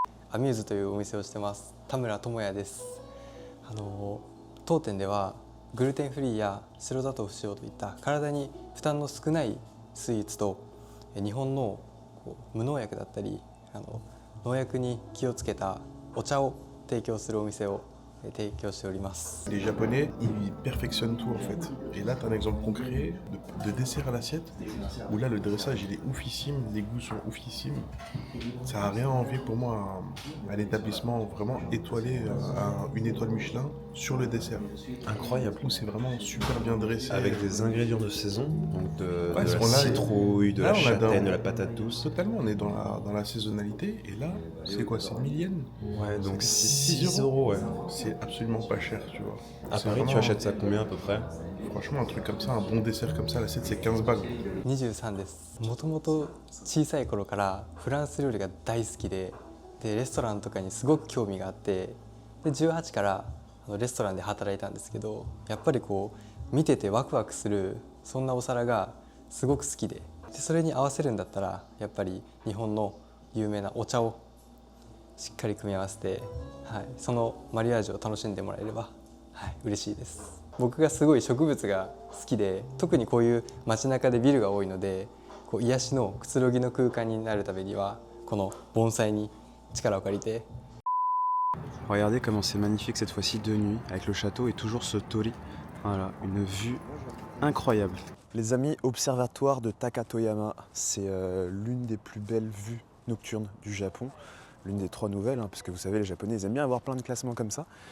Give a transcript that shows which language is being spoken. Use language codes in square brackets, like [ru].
[ja] アミューズというお店をしてます田村智也です。当店ではグルテンフリーや白砂糖不使用といった体に負担の少ないスイーツと日本の無農薬だったり農薬に気をつけたお茶を提供するお店を提供しております。 [fr] Les Japonais, ils perfectionnent tout en fait. Et là, tu as un exemple concret de dessert à l'assiette où là, le dressage il est oufissime, les goûts sont oufissimes. Ça n'a rien à envier pour moi à l'établissement vraiment étoilé, à une étoile Michelin sur le dessert. Incroyable. Où c'est vraiment super bien dressé. Avec des ingrédients de saison, donc de Ouais, la on a- citrouille, de là, la on a châtaigne, dans- de la patate douce. Totalement, on est dans la saisonnalité. Et là, c'est quoi? C'est 1000 yens. Ouais, donc C'est 6 euros, ouais. C'est absolument pas cher, tu vois. À C'est Paris, tu vraiment- achètes ça combien à peu près? Franchement, un truc comme ça, un bon dessert comme ça, l'assiette c'est 15 balles. [ja] 23です。もともと小さい頃からフランス料理が大好きで、レストランとかにすごく興味があって、で18からレストランで働いたんですけど、やっぱりこう見ててワクワクするそんなお皿がすごく好きで、それに合わせるんだったらやっぱり日本の有名なお茶をしっかり組み合わせて、はい、そのマリアージュを楽しんでもらえれば、はい、嬉しいです。僕がすごい植物が好きで、特にこういう街中でビルが多いので、こう癒しのくつろぎの空間になるためにはこの盆栽に力を借りて。 [fr] Regardez comment c'est magnifique cette fois-ci de nuit avec le château et toujours ce torii. Voilà, une vue incroyable. Les amis, observatoire de Takatoyama, c'est l'une des plus belles vues nocturnes du Japon, l'une des 3 nouvelles, parce que vous savez les Japonais ils aiment bien avoir plein de classements comme ça.